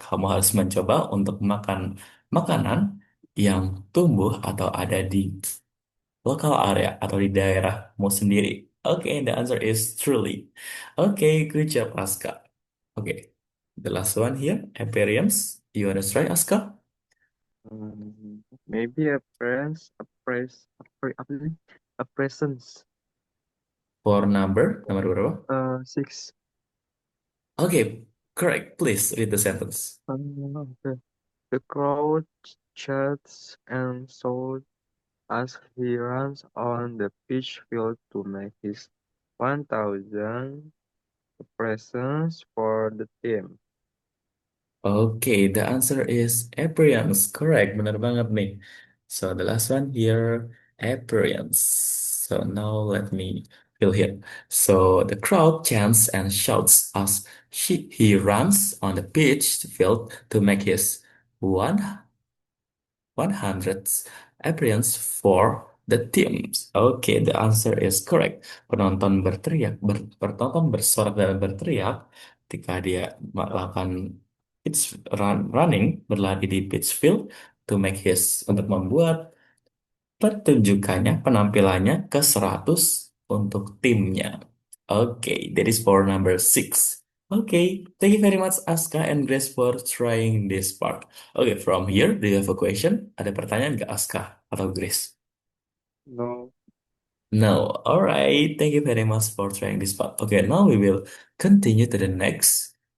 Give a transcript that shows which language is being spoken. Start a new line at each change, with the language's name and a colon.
Indonesian: Kamu harus mencoba untuk makan makanan yang tumbuh atau ada di
English: local area
Indonesian: atau di daerahmu sendiri.
English: Okay, the answer is truly. Okay, good job, Aska. Okay, the last one here, appearance. You wanna try, Aska? Maybe a friends, a praise,
Indonesian: apa sih?
English: A presence. For number
Indonesian: berapa?
English: 6. Okay, correct. Please read the sentence. Okay. The crowd chats and shouts as he runs on the pitch field to make his 1,000 presence for the team. Okay, the answer is appearance. Correct,
Indonesian: benar banget nih.
English: So the last one here, appearance. So now let me fill here. So the crowd chants and shouts as he runs on the pitch field to make his one 100th appearance for the teams. Oke, the answer is correct.
Indonesian: Penonton berteriak, penonton bersorak dan berteriak ketika dia melakukan running, berlari di
English: pitch field to make his
Indonesian: untuk membuat pertunjukannya, penampilannya ke 100 untuk timnya.
English: Oke, that is for number six. Oke, thank you very much Aska and Grace for trying this part. Oke, from here, do you have a question?
Indonesian: Ada pertanyaan nggak Aska atau Grace?
English: No. No, alright. Thank you very much for trying this part. Okay, now we will continue to the next.